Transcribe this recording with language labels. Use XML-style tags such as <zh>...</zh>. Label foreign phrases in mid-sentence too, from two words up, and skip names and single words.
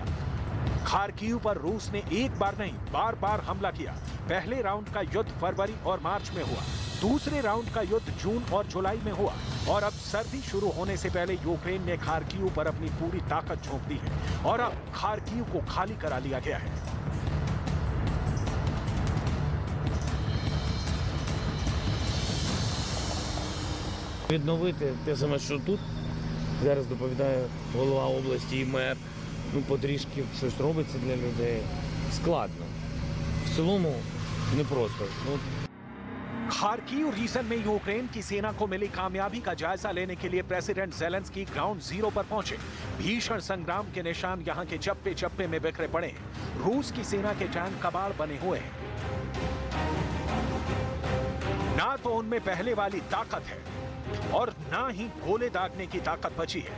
<hi>खार्किव पर रूस ने एक बार नहीं, बार बार हमला किया। पहले राउंड का युद्ध फरवरी और मार्च में हुआ, दूसरे राउंड का युद्ध जून और जुलाई में हुआ और अब सर्दी शुरू होने से पहले यूक्रेन ने खार्किव पर अपनी पूरी ताकत झोंक दी है और अब खार्किव को खाली करा लिया गया है।</hi> <uk>Відновити те саме, що тут. Зараз доповідає голова області і мер. Потрішки щось робиться для людей. Складно. В цілому непросто.</uk> <hi>खार्किव रीजन में यूक्रेन की सेना को मिली कामयाबी का जायजा लेने के लिए प्रेसिडेंट जेलेंस्की</hi> <en>ground zero</en> <hi>पर पहुंचे। भीषण संग्राम के निशान यहां के चप्पे चप्पे में बिखरे पड़े हैं। रूस की सेना के टैंक कबाड़ बने हुए हैं। ना तो उनमें पहले वाली ताकत है और ना ही गोले दागने की ताकत बची है।</hi>